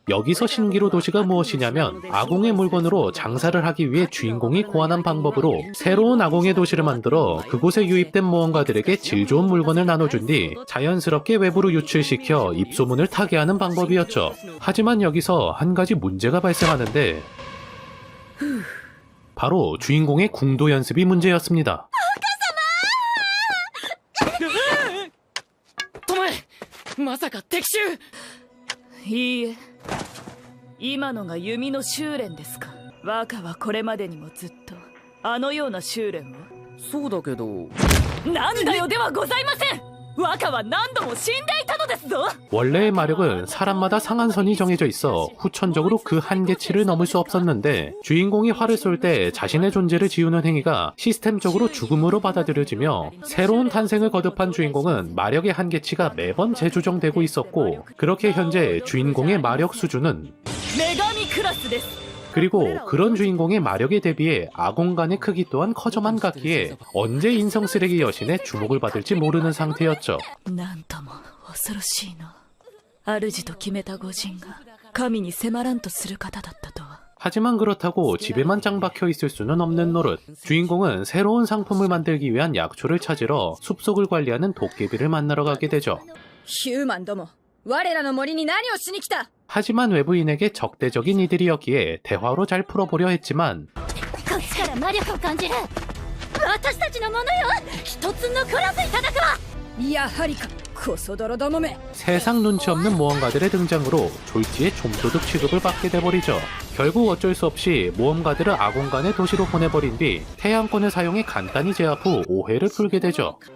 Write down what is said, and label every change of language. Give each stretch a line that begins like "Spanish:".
Korean: 여기서 신기루 도시가 무엇이냐면 아공의 물건으로 장사를 하기 위해 주인공이 고안한 방법으로 새로운 아공의 도시를 만들어 그곳에 유입된 모험가들에게 질 좋은 물건을 나눠준 뒤 자연스럽게 외부로 유출시켜 입소문을 타게 하는 방법이었죠. 하지만 여기서 한 가지 문제가 발생하는데 바로 주인공의 궁도 연습이 문제였습니다.
Japanese: トモエまさか敵襲？いいえ今のが弓の修練ですか若はこれまでにもずっとあのような修練をそうだけど。なんだよではございません若は何度も死んでいたのですぞ
Korean: 원래의 마력은 사람마다 상한선이 정해져 있어 후천적으로 그 한계치를 넘을 수 없었는데 주인공이 활을 쏠 때 자신의 존재를 지우는 행위가 시스템적으로 죽음으로 받아들여지며 새로운 탄생을 거듭한 주인공은 마력의 한계치가 매번 재조정되고 있었고 그렇게 현재 주인공의 마력 수준은
Japanese: 女神クラスです
Korean: 그리고 그런 주인공의 마력에 대비해 아공간의 크기 또한 커져만 갔기에 언제 인성 쓰레기 여신의 주목을 받을지 모르는 상태였죠.
Japanese: なんとも恐ろしいな。主と決めた御人が神に迫らんとする方だったとは。
Korean: 하지만 그렇다고 집에만 짱박혀 있을 수는 없는 노릇. 주인공은 새로운 상품을 만들기 위한 약초를 찾으러 숲속을 관리하는 도깨비를 만나러 가게 되죠.
Japanese: ヒューマンども、我らの森に何をしに来た？
Korean: 하지만 외부인에게 적대적인 이들이었기에 대화로 잘 풀어보려 했지만
Japanese: こっちから魔力を感じる。私たちのものよ。一つ残らずいただくわ。やはりか、コソ泥どもめ。
Korean: 세상 눈치 없는 모험가들의 등장으로 졸지에 좀도둑 취급을 받게 돼버리죠. 결국 어쩔 수 없이 모험가들을 아공간의 도시로 보내버린 뒤 태양권을 사용해 간단히 제압 후 오해를 풀게 되죠.